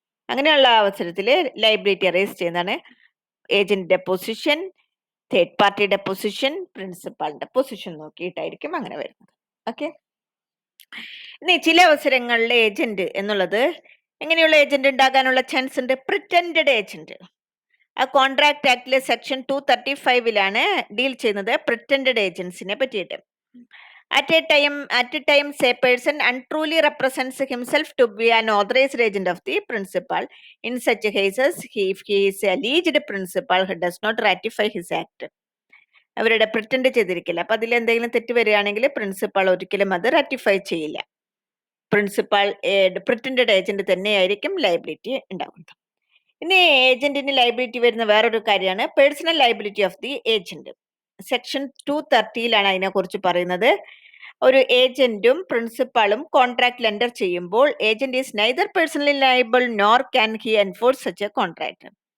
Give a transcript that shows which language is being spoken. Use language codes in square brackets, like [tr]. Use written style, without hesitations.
[ml] അങ്ങനെയുള്ള അവസരത്തിൽ liability arrays ചെയ്യുന്നതാണ് ഏജന്റിന്റെ പൊസിഷൻ, തേർഡ് പാർട്ടിയുടെ പൊസിഷൻ, പ്രിൻസിപ്പാളിന്റെ പൊസിഷൻ നോക്കിയിട്ടായിരിക്കും അങ്ങനെ വരുന്നത്. ഓക്കെ. ഇനി ചില അവസരങ്ങളിൽ ഏജന്റ് എന്നുള്ളത് എങ്ങനെയുള്ള ഏജന്റ് ഉണ്ടാകാനുള്ള ചാൻസ് ഉണ്ട്? Pretended agent. ആ കോൺട്രാക്ട് ആക്ടിലെ സെക്ഷൻ 235 ഡീൽ ചെയ്യുന്നത് പ്രിറ്റൻഡഡ് ഏജൻസിനെ പറ്റിയിട്ട്. [en] At times a person untruly represents himself to be an authorized agent of the principal. In such cases, if he is alleged principal, he does not ratify his act. [ml] അവരുടെ pretend ചെയ്തിരിക്കില്ല. അപ്പൊ അതിൽ എന്തെങ്കിലും തെറ്റ് വരികയാണെങ്കിൽ principal ഒരിക്കലും അത് ratify ചെയ്യില്ല. Principal pretended agent തന്നെയായിരിക്കും ലയബിലിറ്റി ഉണ്ടാകുന്നത്. ഇനി ഏജന്റിന് ലയബിലിറ്റി വരുന്ന വേറൊരു കാര്യമാണ് [en] Personal liability of the agent. [ml] Section 230 അതിനെക്കുറിച്ച് പറയുന്നത്. ഒരു ഏജന്റും പ്രിൻസിപ്പാളും കോൺട്രാക്ട് ലെൻഡർ ചെയ്യുമ്പോൾ [en] Agent is neither personally liable nor can he enforce such a contract.